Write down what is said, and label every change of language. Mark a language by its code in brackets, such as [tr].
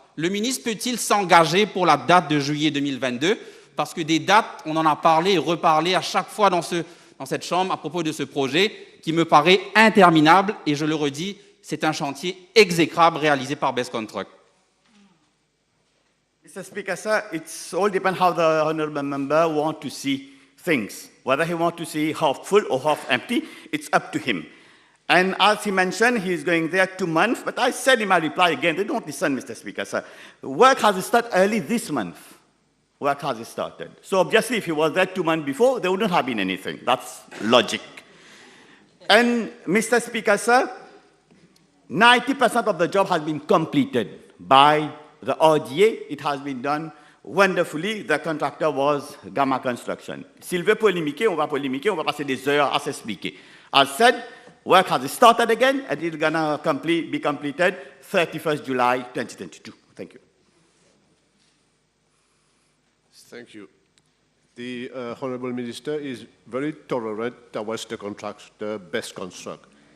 [fr] Le ministre peut-il s'engager pour la date de juillet 2022 ? Parce que des dates, on en a parlé et reparlé à chaque fois dans cette Chambre à propos de ce projet qui me paraît interminable et je le redis, c'est un chantier exécrable réalisé par Best Construct. [en] Mr. Speaker, sir, it's all depends how the honourable member want to see things. Whether he want to see half full or half empty, it's up to him. And as he mentioned, he's going there 2 months, but I said in my reply again, they don't listen, Mr. Speaker, sir. Work has started early this month. Work has started. So obviously, if he was there 2 months before, there wouldn't have been anything. That's logic. And Mr. Speaker, sir, 90% of the job has been completed by the RDA. It has been done wonderfully. The contractor was Gamma Construction. [fr] S'il veut polémiquer, on va passer des heures à s'expliquer. [en] As said, work has started again, and it's gonna be completed 31st July 2022. Thank you. Thank you. The Honourable Minister is very tolerant towards the contractor Best Construct.